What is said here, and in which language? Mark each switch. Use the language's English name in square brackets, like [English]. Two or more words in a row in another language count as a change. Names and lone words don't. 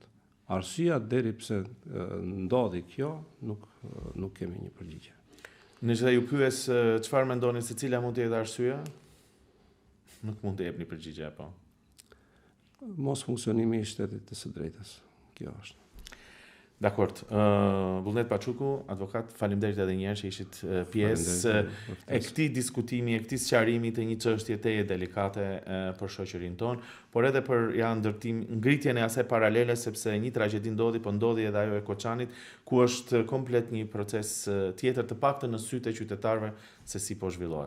[Albanian] Arsyeja deri pse ndodhi kjo nuk kemi një përgjigje. Nëse ju pyes çfarë mendoni se cila mund të jetë arsyeja? Nuk mund të jepni përgjigje apo? Mos funksionimi i shtetit të së drejtës. Kjo është. Dakord. Bulnet Paçuku, avokat, faleminderit edhe një herë që ishit pjesë e këtij diskutimi, e këtij sqarimi të një çështje teje delikate për shoqërinë tonë, por edhe për ngritjen e asaj paralele, sepse një tragjedi ndodhi edhe ajo e Koçanit, ku është komplet një proces tjetër, të paktën në sytë e qytetarëve se si po zhvillohet.